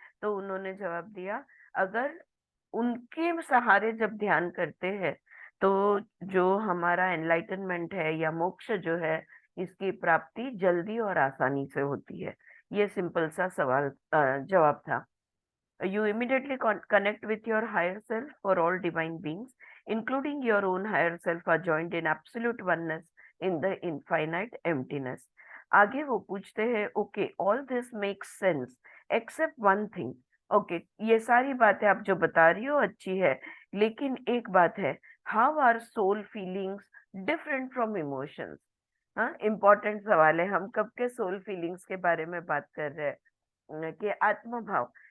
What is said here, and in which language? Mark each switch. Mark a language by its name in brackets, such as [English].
[Hindi] तो उन्होंने जवाब दिया, अगर उनके सहारे जब ध्यान करते हैं तो जो हमारा एनलाइटनमेंट है या मोक्ष जो है इसकी प्राप्ति जल्दी और आसानी से होती है। ये सिंपल सा सवाल जवाब था। [English] You immediately connect with your higher self, for all divine beings, including your own higher self, are joined in absolute oneness in the infinite emptiness. [Hindi] आगे वो पूछते हैं, [English] Okay all this makes sense except one thing. [Hindi] Okay, ये सारी बातें आप जो बता रही हो अच्छी है, लेकिन एक बात है, [English] How are soul feelings different from emotions. [Hindi] हाँ, इम्पोर्टेंट सवाल है। हम कब के सोल फीलिंग्स के बारे में बात कर रहे हैं कि आत्म भाव।